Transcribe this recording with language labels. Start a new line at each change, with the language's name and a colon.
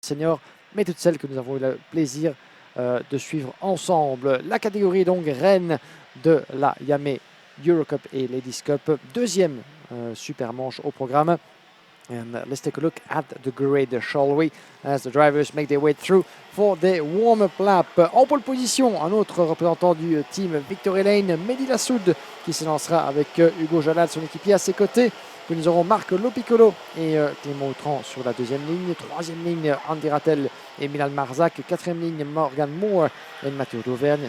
French: seniors, mais toutes celles que nous avons eu le plaisir de suivre ensemble. La catégorie donc reine de la Iame Eurocup et Ladies Cup, deuxième super manche au programme.
English: And let's take a look at the grid, shall we, as the drivers make their way through for the warm-up lap.
French: En pole position, un autre représentant du team Victory Lane, Mehdi Lassoud, qui se lancera avec Hugo Jalal, son équipier à ses côtés. Puis nous aurons Marc Lopiccolo et Clément Outran sur la deuxième ligne. Troisième ligne, Andy Rattel et Milan Marzak. Quatrième ligne, Morgan Moore et Mathieu d'Auvergne.